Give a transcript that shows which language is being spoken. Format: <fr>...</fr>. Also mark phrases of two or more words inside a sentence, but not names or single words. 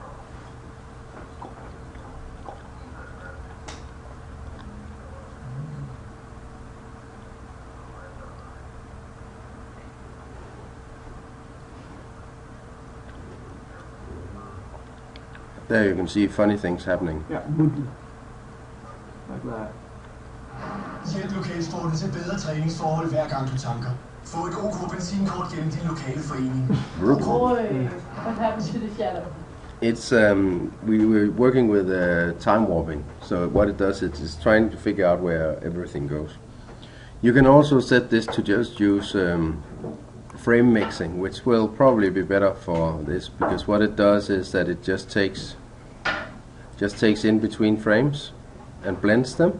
<en>There you can see funny things happening. Yeah, would like that.</en> <da>Hjælp lokalsporten til bedre træningsforhold hver gang du tanker. Få et OK benzinkort gennem din lokale forening. OK.</da> <en>Boy, what happened to the shadow? It's we're working with time warping. So what it does is it's trying to figure out where everything goes. You can also set this to just use frame mixing, which will probably be better for this, because what it does is that it just takes in between frames and blends them.</en>